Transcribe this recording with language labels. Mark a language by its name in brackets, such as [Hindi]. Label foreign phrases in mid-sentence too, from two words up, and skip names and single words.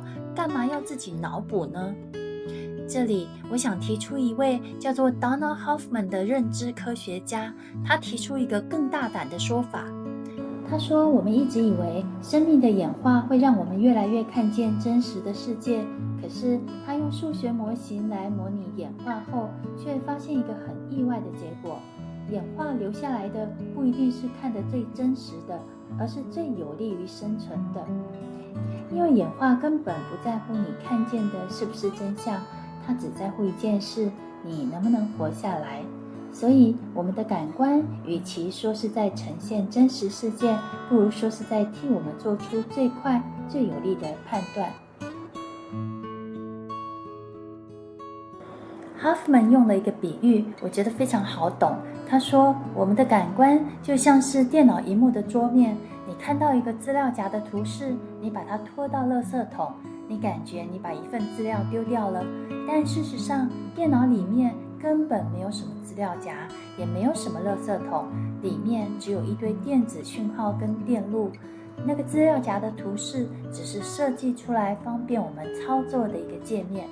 [Chinese] 幹嘛要自己腦補呢？這裡我想提出一位叫做 Donald Hoffman 的認知科學家，他提出一個更大膽的說法。他說，我們一直以為生命的演化會讓我們越來越看見真實的世界，可是他用數學模型來模擬演化後，卻發現一個很意外的結果。演化留下來的不一定是看得最真實的，而是最有利於生存的。因為演化根本不在乎你看見的是不是真相，它只在乎一件事，你能不能活下來。所以我們的感官與其說是在呈現真實世界，不如說是在替我們做出最快最有利的判斷。Hoffman 用了一個比喻，我覺得非常好懂。他說，我們的感官就像是電腦螢幕的桌面，你看到一個資料夾的圖示，你把它拖到垃圾桶，你感覺你把一份資料丟掉了，但事實上電腦裡面根本沒有什麼資料夾，也沒有什麼垃圾桶，裡面只有一堆電子訊號跟電路。那個資料夾的圖示只是設計出來方便我們操作的一個界面。